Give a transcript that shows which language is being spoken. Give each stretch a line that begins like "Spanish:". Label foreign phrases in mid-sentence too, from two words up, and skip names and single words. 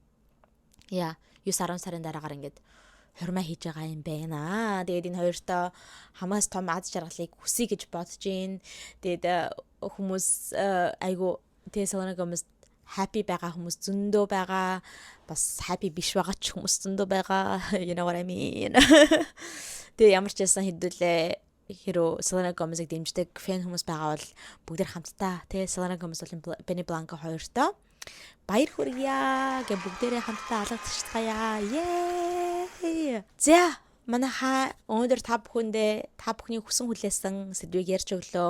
Mongolian: 9-10 сарын дараагаар ингээд хурмаа хийж байгаа юм байна. Тэгээд энэ хоёртой хамаас том аз жаргалыг хүсье гэж бодож гин. Тэгээд хүмүүс айгу тэгээ Selena Gomez happy байгаа хүмүүс зөндөө байгаа. Бас happy биш байгаа ч хүмүүс зөндөө байгаа.
English: You know what I mean?
Mongolian: Тэгээд ямар ч байсан хэдүүлээ хиро Selena Gomez-ыг дэмждэг фэн хүмүүс байгаа бол бүгд хамтдаа тий Selena Gomez болон Benny Blanco хоёртой баяр хүргье гэж бүгдээрээ хамтдаа алгадчихтгая.
English: Yay!
Mongolian: За манайха өнөөдөр та бүхний хүсэн хүлээсэн сэдвийг ярьж өглөө.